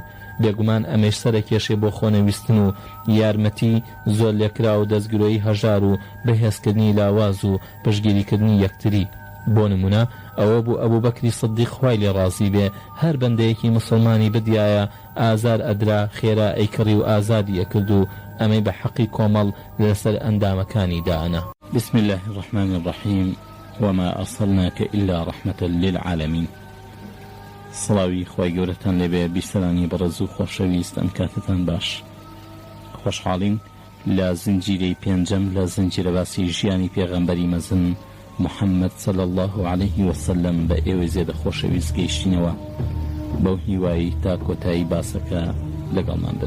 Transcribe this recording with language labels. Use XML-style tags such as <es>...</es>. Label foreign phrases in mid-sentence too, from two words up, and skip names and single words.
<ckb>بێگومان ئەمەش سەرەکێشێ بۆ خۆنەویستن و یارمەتی زۆر لێکرا و دەستگرۆی هەژار و بەهێزکردنی لاواز و پشگیریکردنی یەکتری. بۆ نمونە ئەوە بوو ئەبوو بەکری سیدیق خوای لێ ڕازی بێ هەر بەندەیەکی مسلمانی بدیایە ئازار ئەدرا خێرا ئەیکڕی و ئازادی ئەکرد و ئەمەی بە حەقی کۆمەڵ لەسەر ئەندامەکانی دانا.</ckb> <ar>بسم الله الرحمن الرحيم وما أرسلناك إلا رحمة للعالمين.</ar> <ckb>سڵاوی خوای گەورەتان لێبێ، بیسەرانی بەڕێز و خۆشەویست، ئەم کاتتان باش. خۆشحاڵین لە زنجیرەی پێنجەم لە زنجیرە باسی ژیانی پێغەمبەری مەزن محەممەد</ckb> <ar>صلی الله عليه وسلم</ar> <ckb>بە ئێوە زێدە خۆشەویست گەیشتینەوە بەو هیوایی تا کۆتایی باسەکە لەگەڵمان بن.</ckb>